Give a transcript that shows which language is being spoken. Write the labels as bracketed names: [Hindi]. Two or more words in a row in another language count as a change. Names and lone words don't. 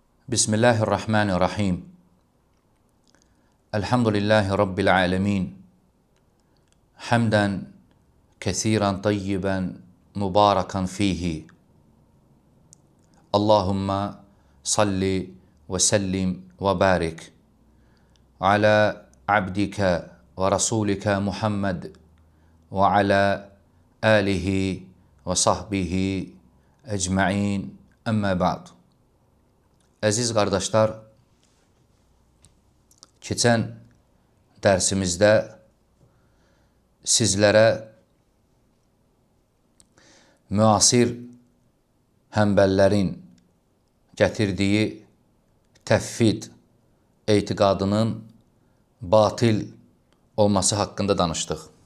[Arabic] بسم الله الرحمن الرحيم. الحمد لله رب العالمين. حمدا كثيرا طيبا مباركا فيه. اللهم صل وسلم وبارك على عبدك ورسولك محمد وعلى آله وصحبه أجمعين. أما بعد. [Azerbaijani] Əziz qardaşlar, keçən dərsimizdə sizlərə müasir həmbəllərin gətirdiyi təvhid etiqadının batil olması haqqında danışdıq.